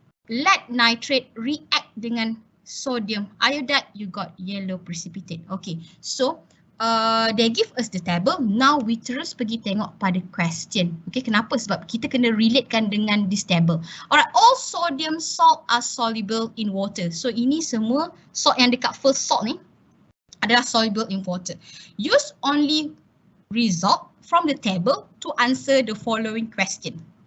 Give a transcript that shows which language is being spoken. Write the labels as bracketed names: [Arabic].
[English] Lead nitrate react [Malay] dengan [English] sodium iodide, you got yellow precipitate. Okay, so they give us the table. Now we [Malay] terus pergi tengok pada [English] question. Okay, [Malay] kenapa? Sebab kita kena relatekan dengan [English] this table. Alright, all sodium salt are soluble in water. [Malay] So ini semua salt yang dekat first salt ni adalah [English] soluble in water. Use only result from the table to answer the following question.